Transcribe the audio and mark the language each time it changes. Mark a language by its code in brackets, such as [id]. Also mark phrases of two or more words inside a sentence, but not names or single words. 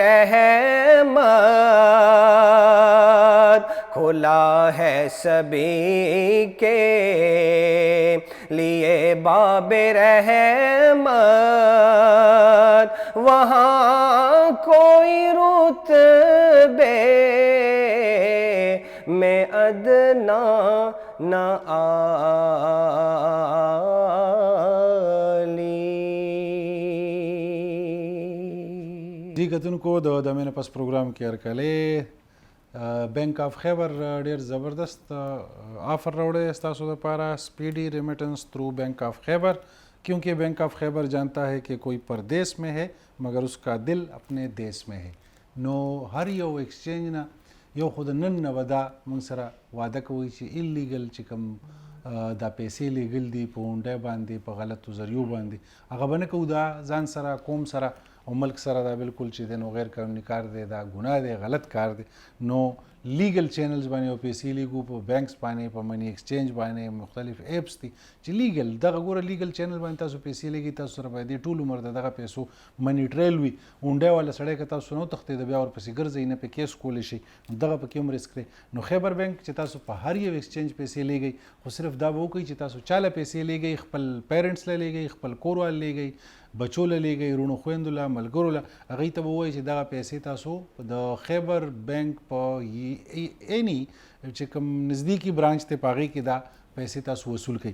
[ur] رحمت، کھلا ہے سبھی کے لیے باب رحمت، وہاں کوئی رتبے میں ادنا نہ [ps] دې کتونکو د دمې نه پس پروګرام کې هرکلی بینک آف خیبر ډېر زبردست آفر راوړی ستاسو دپاره [en] speedy remittance through [ur] بینک آف خیبر، کیونکہ بینک آف خیبر جانتا ہے کہ کوئی پردیس میں ہے مگر اس کا دل اپنے دیس میں ہے. [ps] نو هر یو ایکسچینج نه یو خو د نن نه به دا موږ سره واده کوئ چې ایلیګل چې کوم دا پیسې لیږل دي په هونډی باندې په غلطو ذریعو باندې هغه به نه کوو. دا ځان سره قوم سره او ملک سره دا بالکل چې دی نو غیر قانوني کار دی، دا ګناه دی، غلط کار دی. نو [en] legal channels [ps] باندې او پیسې لیږو په بینکس باندې، په [en] money exchange [ps] باندې، مختلف ایپس دي چې لیگل دغه ګوره [en] legal channel [ps] باندې تاسو پیسې لیږئ، تاسو سره باید ټول عمر د دغه پیسو [en] money trail [ps] وي. هونډی والا سړی که تاسو نه وتښتېده بیا ورپسې ګرځئ نه پې کیس کولی شي، دغه پکې هم رسک دی. نو خیبر بینک چې تاسو په هر یو ایکسچینج پیسې لیږئ، خو صرف دا به وکړئ چې تاسو چاله پیسې لیږئ، خپل پیرنټس له لیږئ، خپل کور والا لیږئ، بچو له لیږئ، وروڼو خویندو له، ملګرو له، هغوی ته به ووایئ چې دغه پیسې تاسو د خیبر بینک په اینی چې کوم نزدیکي برانچ دی په هغې کې دا پیسې تاسو وصول کړئ.